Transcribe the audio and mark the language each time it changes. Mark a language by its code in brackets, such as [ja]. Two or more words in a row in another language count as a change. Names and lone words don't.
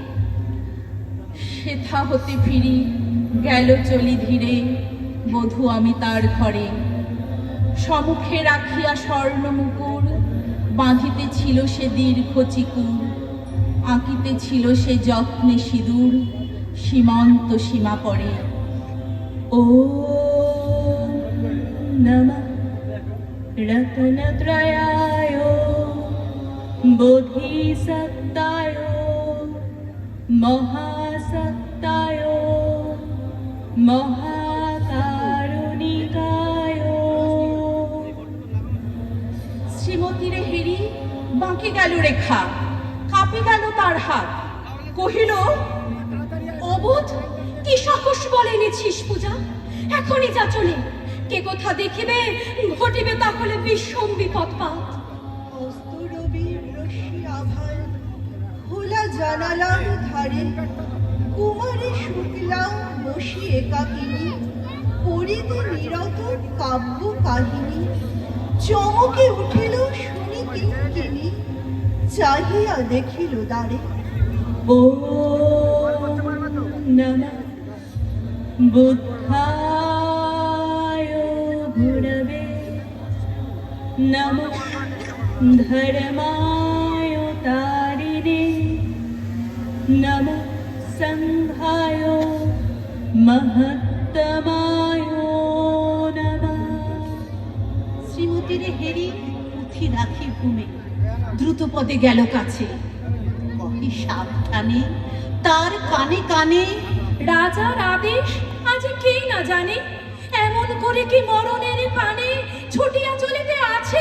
[bn] সেথা হতে ফিরি গেল চলি ধীরে, বধূ আমি তার ঘরে। সম্মুখে রাখিয়া স্বর্ণ মুকুর, বাঁধিতে ছিল সে দীর্ঘ চিকুর, আঁকিতে ছিল সে যত্নে সিঁদুর, সীমন্ত সীমা পড়ে। [sa] ॐ नमः रत्नत्रयाय बोधिसत्ताय महासत्ताय महाकारुणिकाय। [bn] শ্রীমতীরে হেরি বাঁকে গেল রেখা, কাঁপে গেল তার হাত। কহিল, অবোধ কি সাহস বলে এনেছিস পূজা? এখনই যা চলে, কে কোথা দেখিবে, ঘটিবে তাহলে বিষম বিপদপাত। অস্তরবীর রশ্মি আভায় খোলা জানালার ধারে কুমারী শুক্লা বসি একাকিনী পড়িতে নিরত কাব্য কাহিনী। চমকে উঠিল শুনি কিঙ্কিনী, চাহিয়া দেখিল দ্বারে। [sa] ॐ नमः बुद्धाय गुरवे, नमः धर्माय तारिणे, नमः संघाय महत्तमाय नमः। [bn] শ্রীমতীর হেরি পুঁথি রাখি ভূমে, দ্রুত পদে গেল কাছে, কহি সাবধানে তার কানে কানে, রাজার আদেশ আজ কে না জানে, এমন করে কি মরণের পানে ছুটিয়া চলিতে আছে।